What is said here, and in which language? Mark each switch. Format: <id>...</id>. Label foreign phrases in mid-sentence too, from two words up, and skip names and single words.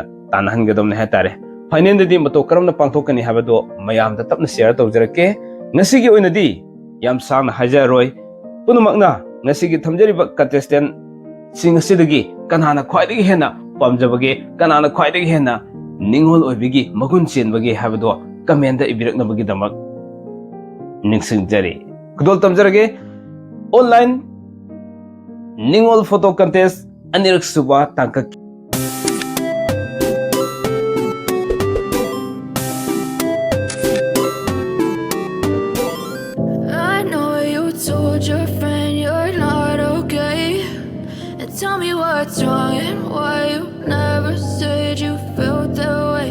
<mni>tanhan gadom ne hatare final dadi mato karamna pangthokani habado mayam da tapna share tawjarake ngasigi oinadi yam sang hajaroi punumakna ngasigi thamjariba contestant sing asidagi kanana khwaidagi hena pamjabage kanana khwaidagi hena ningol oibigi magun chenbage habado comment da ibiraknabagi damak ningsingjari kudol tamjarage online ningol</mni> <en>photo contest</en> <mni>anirak suba tangkak</mni> <en>your friend you're not okay, and tell me what's wrong and why you never said you felt that way.</en>